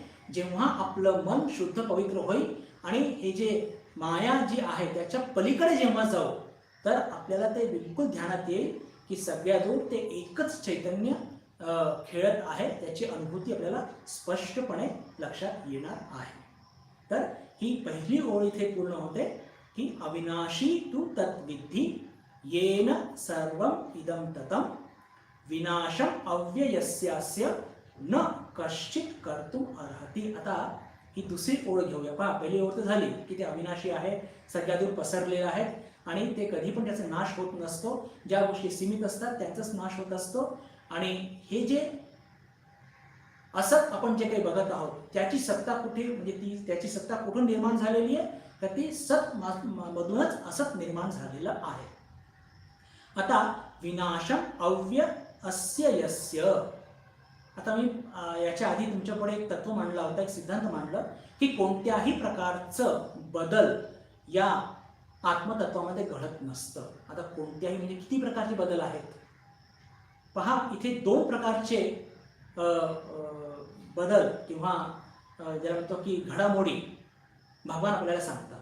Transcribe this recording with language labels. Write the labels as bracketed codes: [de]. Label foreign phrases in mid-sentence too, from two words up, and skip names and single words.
[mr] जेव्हा आपलं मन शुद्ध पवित्र होईल आणि हे जे माया जी आहे त्याच्या पलीकडे जेव्हा जाऊ तर आपल्याला ते बिलकुल ध्यानात येईल की सगळ्या दूर ते एकच चैतन्य खेळत आहे, त्याची अनुभूती आपल्याला स्पष्टपणे लक्षात येणार आहे. तर ही पहिली ओळ इथे पूर्ण होते की [sa] अविनाशी तू तत्विद्धि येन सर्वम इदं ततं विनाशम अव्ययस्यास्य न कश्चित कर्तुम अर्हति. [mr] आता ही दुसरी ओळ घेऊया. पहा, पहिली ओळ तर झाली की ते अविनाशी आहे, सगळ्या दूर पसरलेलं आहे आणि ते कधी पण त्याचा नाश होत नसतो. ज्या गोष्टी सीमित असतात त्यांचाच नाश होत असतो. आणि हे जे असत आपण जे काही बघत आहोत त्याची सत्ता कुठे, म्हणजे त्याची सत्ता कुठून निर्माण झालेली आहे, तर ती सत मधूनच असत निर्माण झालेलं आहे. [sa] आता विनाशम अव्य अस्य यस्य. [mr] आता मी याच्या आधी तुमच्यापुढे एक तत्व मांडला होता, एक सिद्धांत मांडलं की कोणत्याही प्रकारचं बदल या आत्मतत्वामध्ये घडत नसतं. आता कोणत्याही म्हणजे किती प्रकारचे बदल आहेत पहा. इथे दोन प्रकारचे बदल किंवा ज्याला म्हणतो की घडामोडी भगवान आपल्याला सांगतात.